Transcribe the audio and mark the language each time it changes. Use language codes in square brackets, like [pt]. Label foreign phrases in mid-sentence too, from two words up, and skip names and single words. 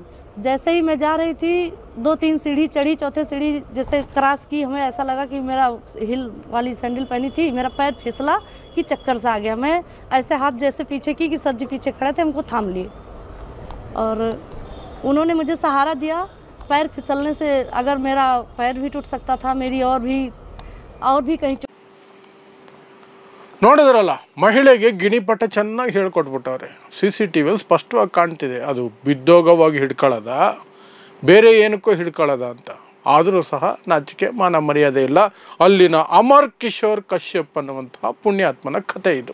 [hi] जैसे ही मैं जा रही थी, 2-3 सीढ़ी चढ़ी, चौथे सीढ़ी जैसे क्रॉस की, हमें ऐसा लगा कि मेरा हिल वाली सैंडल पहनी थी, मेरा पैर फिसला कि चक्कर सा आ गया. मैं ऐसे हाथ जैसे पीछे की कि सर जी पीछे खड़े थे, हमको थाम लिए और उन्होंने मुझे सहारा दिया. पैर फिसलने से अगर मेरा पैर भी टूट सकता था, मेरी और भी कहीं. [kn] ನೋಡಿದ್ರಲ್ಲ, ಮಹಿಳೆಗೆ ಗಿಣಿಪಟ ಚೆನ್ನಾಗಿ ಹೇಳ್ಕೊಟ್ಬಿಟ್ಟವ್ರೆ. CCTVಯಲ್ಲಿ ಸ್ಪಷ್ಟವಾಗಿ ಕಾಣ್ತಿದೆ, ಅದು ಬಿದ್ದೋಗವಾಗಿ ಹಿಡ್ಕೊಳ್ಳೋದ, ಬೇರೆ ಏನಕ್ಕೋ ಹಿಡ್ಕೊಳ್ಳೋದ ಅಂತ. ಆದರೂ ಸಹ ನಾಚಿಕೆ ಮಾನ ಮರ್ಯಾದೆ ಇಲ್ಲ. ಅಲ್ಲಿನ ಅಮರ್ ಕಿಶೋರ್ ಕಶ್ಯಪ್ ಅನ್ನುವಂತಹ ಪುಣ್ಯಾತ್ಮನ ಕಥೆ ಇದು.